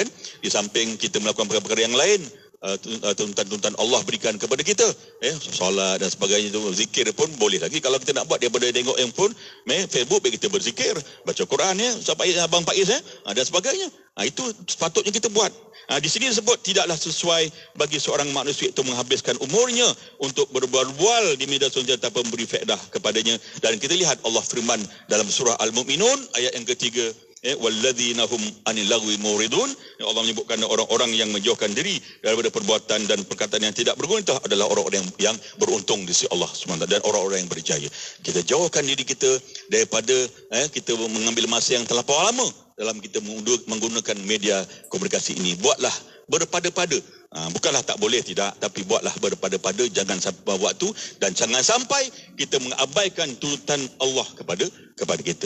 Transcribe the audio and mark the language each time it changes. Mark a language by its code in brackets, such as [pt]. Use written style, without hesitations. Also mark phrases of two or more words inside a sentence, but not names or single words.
[ms] Di samping kita melakukan perkara-perkara yang lain, tuntutan Allah berikan kepada kita, solat dan sebagainya itu, zikir pun boleh lagi kalau kita nak buat daripada tengok handphone, Facebook kita berzikir, baca Quran sampai Abang Faiz dan sebagainya. Itu sepatutnya kita buat. Di sini disebut tidaklah sesuai bagi seorang manusia itu menghabiskan umurnya untuk berbual-bual di media sosial tanpa memberi faedah kepadanya. Dan kita lihat Allah firman dalam surah Al-Mu'minun ayat yang ketiga, [ar] والذين هم عن اللغو معرضون. [ms] Allah menyebutkan orang-orang yang menjauhkan diri daripada perbuatan dan perkataan yang tidak berguna itu adalah orang-orang yang beruntung di sisi Allah SWT dan orang-orang yang berjaya. Kita jauhkan diri kita daripada kita mengambil masa yang terlampau lama dalam kita menggunakan media komunikasi ini. Buatlah berpada-pada. Bukanlah tak boleh, tidak, tapi buatlah berpada-pada, jangan sampai waktu dan jangan sampai kita mengabaikan tuntutan Allah kepada kita.